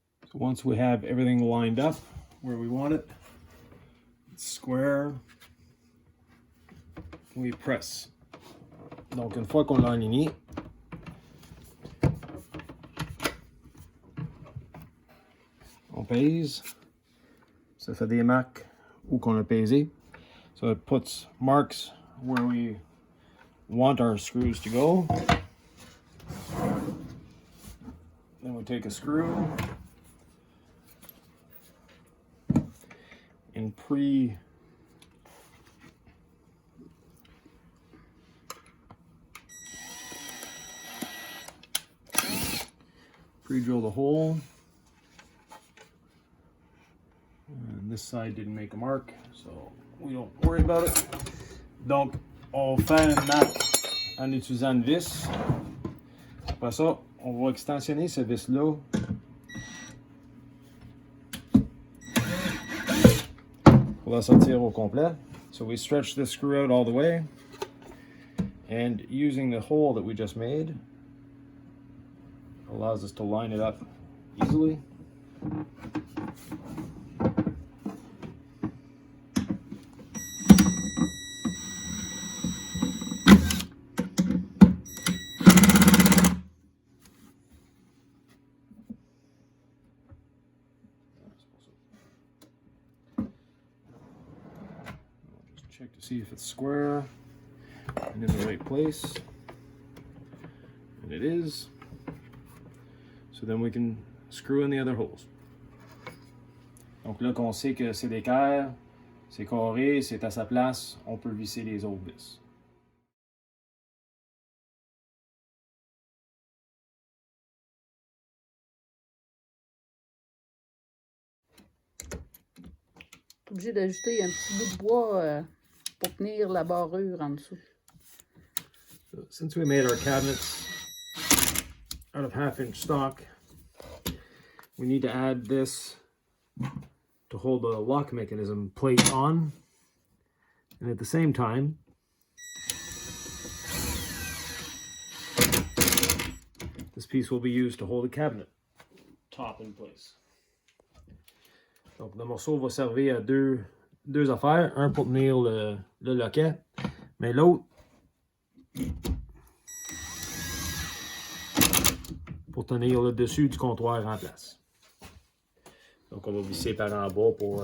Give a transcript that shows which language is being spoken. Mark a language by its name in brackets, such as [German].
[English] So once we have everything lined up where we want it, square, we press. [French] Donc une fois qu'on l'a aligné, on pèse. Ça fait des marques où qu'on a pesé. [English] So it puts marks where we want our screws to go. Then we take a screw and pre-drill the hole. And this side didn't make a mark, so we don't worry about it. [French] Donc, on fait une marque en utilisant une vis. Après ça, on va extensionner ce vis-là pour la sortir au complet. [English] So we stretch this screw out all the way, and using the hole that we just made allows us to line it up easily. Check to see if it's square and in the right place, and it is. So then we can screw in the other holes. [French] Donc là qu'on sait que c'est d'équerre, c'est carré, c'est à sa place, on peut visser les autres vis. Obligé d'ajouter un petit bout de bois pour tenir la barrure en dessous. [English] So since we made our cabinets out of 1/2 inch stock, we need to add this to hold the lock mechanism plate on, and at the same time this piece will be used to hold the cabinet top in place. [French] Donc le morceau va servir à deux affaires, un pour tenir le loquet, mais l'autre pour tenir le dessus du comptoir en place. Donc on va visser par en bas pour...